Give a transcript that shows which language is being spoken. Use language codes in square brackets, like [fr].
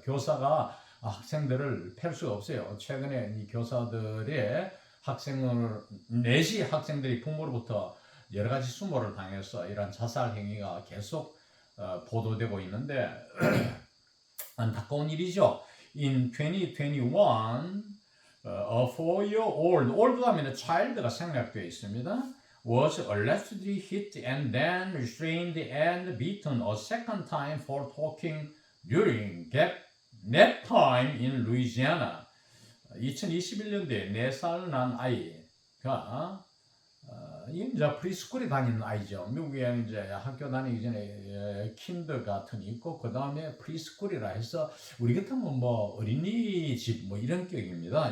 [ko] 교사가 학생들을 팰 수가 없어요. 최근에 이 교사들의 학생을 내시 학생들이 부모로부터 여러 가지 수모를 당해서 이런 자살 행위가 계속 보도되고 있는데 안타까운 일이죠. [en] In 2021, a 4-year-old, old [ko] 하면 child가 생략되어 있습니다. [en] Was allegedly hit and then restrained and beaten a second time for talking during nap time in Louisiana. [ko] 2021년도에 4살 난 아이가 이제 프리스쿨에 다니는 아이죠. 미국에 이제 학교 다니기 전에 킨더가튼이 있고 그 다음에 프리스쿨이라 해서 우리 같으면 뭐 어린이집 뭐 이런 격입니다.